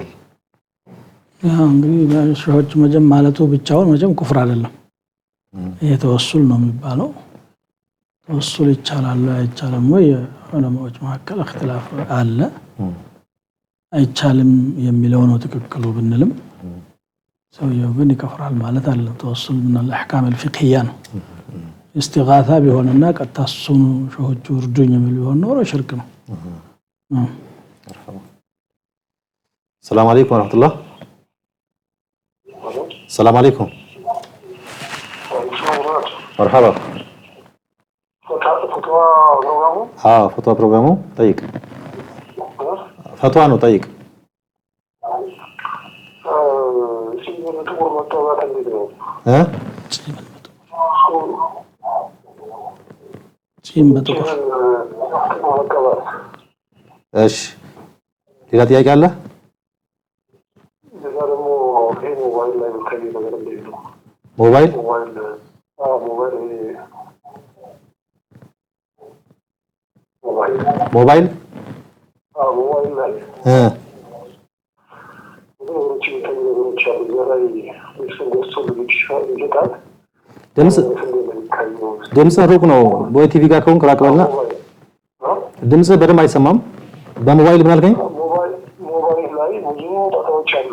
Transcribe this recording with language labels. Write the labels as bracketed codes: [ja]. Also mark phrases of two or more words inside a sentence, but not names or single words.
[am] እንግዲህ ሸዎቹ መጀን ማለቱ ብቻውን መጀም ኩፍር አይደለም ይሄ ተወሱል ነው የሚባለው ተወሱል ይቻላል አይቻልም ወይ ዑለማዎች መካከል اختلاف አለ አይቻልም የሚለው ነው ትክክሉ ብንልም ሰውየው ግን ይከፍራል ማለት አለ ተወሱል [ar] من الاحكام الفقهيه [am] ነው استغاثه ቢሆንና ቀጣሱን ሸዎቹ እርዱኝ የሚል ቢሆን ነው ሽርክ ነው [ar] السلام عليكم ورحمه الله السلام عليكم مرحبا فتوى برنامج طيب فتوى انه طيب ها [am] ጺም በጥቁር እሺ ሌላ ጥያቄ አለ موبايل موبايل ها ድምጽ ሩቅ ነው በቲቪ ጋር ከሆንክ ራቅ በልና ድምጽ በደንብ አይሰማም በሞባይል ምን አልከኝ ሞባይል ላይ ብዙ ጣጣዎች አሉ።